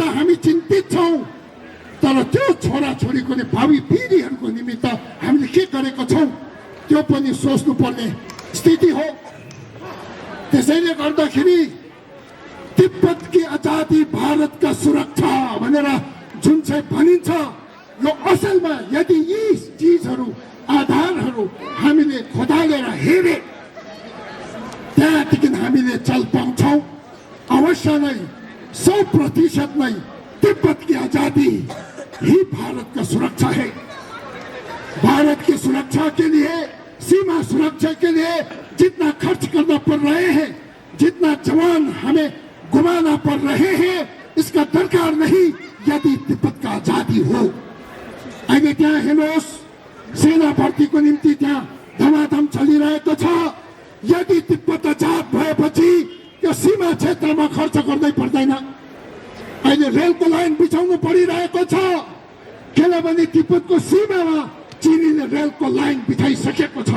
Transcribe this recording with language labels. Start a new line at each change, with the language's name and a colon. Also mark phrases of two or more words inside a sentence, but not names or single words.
Nepali: हामी चिन्तित छौँ तर त्यो छोराछोरीको भावी पिँढीहरूको निमित्त हामीले के गरेको छौँ त्यो पनि सोच्नु पर्ने स्थिति हो त्यसैले गर्दाखेरि
Hindi: तिब्बतकी आजादी भारतका सुरक्षा
Nepali: भनेर जुन चाहिँ भनिन्छ यो असलमा यदि यी चिजहरू आधारहरू हामीले खोदालेर हेरे त्यहाँदेखि हामीले चल पाउँछौँ।
Hindi: अवश्य नै 100% नै तिब्बत की आजादी ही भारत का सुरक्षा है। भारत की सुरक्षा के लिए, सीमा सुरक्षा के लिए जितना खर्च करना पड़ रहे हैं, जितना जवान हमें गुमाना पड़ रहे हैं, इसका दरकार नहीं यदि तिब्बत का आजादी हो।
Nepali: अहिले त्यहाँ हेर्नुहोस्, सेना भर्तीको निम्ति त्यहाँ धमाधम चलिरहेको छ। यदि तिब्बत आजाद भएपछि त्यो सीमा क्षेत्रमा खर्च गर्दै पर्दैन। अहिले रेलको लाइन बिछाउनु परिरहेको छ, किनभने तिब्बतको सीमामा चीनले रेलको लाइन बिछाइसकेको छ।